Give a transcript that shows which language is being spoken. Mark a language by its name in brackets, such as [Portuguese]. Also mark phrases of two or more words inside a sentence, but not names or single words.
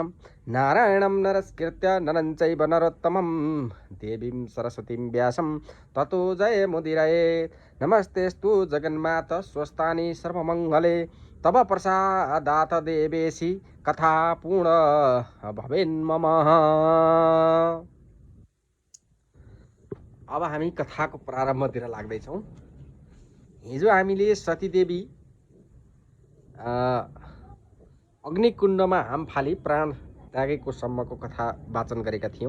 [Sanskrit] नारायणं नरस्कृत्य नरं चैव नरोत्तमं देवीं सरस्वतीं व्यासं ततो जयमुदीरये। नमस्तेस्तु जगन्माता स्वस्थानि सर्वमङ्गले तव प्रसादात् देवेशी कथा पूर्ण भवेन्मम। [Nepali] अब हामी कथाको प्रारम्भतिर लाग्दैछौँ। हिजो हामीले सतीदेवी अग्निकुण्डमा हाम फाली प्राण त्यागेको सम्मको कथा वाचन गरेका थियौँ।